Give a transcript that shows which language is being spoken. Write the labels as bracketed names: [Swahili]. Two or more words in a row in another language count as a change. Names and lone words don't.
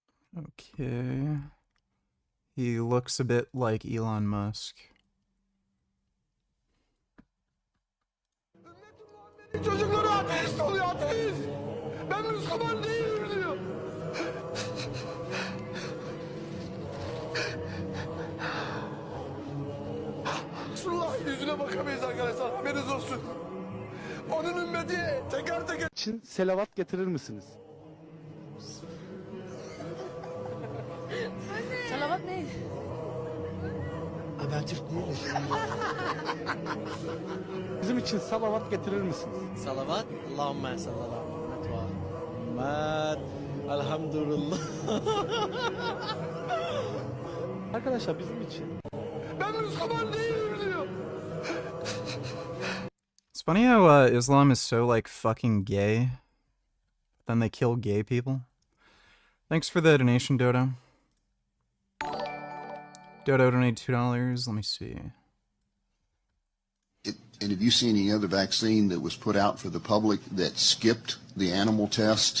[English] Okay. He looks a bit like Elon Musk. [Turkish] Çocukları ateist oluyor ateist. Ben Müslüman değilim diyor. Resulullah'ın yüzüne bakamayız arkadaşlar. Haberiniz olsun. Onun ümmeti teker teker için selavat getirir misiniz? Salavat ne? Ben Türk değilim. Bizim için salavat getirir misiniz? [Arabic] صلوات اللهم صل على محمد محمد الحمد لله. [Turkish] Arkadaşlar bizim için. Ben Müslüman değilim diyor. [English] It's funny how Islam is so like fucking gay. Then they kill gay people. Thanks for the donation, Dodo. Dodo donated $2. Let me see. And have you seen any other vaccine that was put out for the public that skipped the animal test?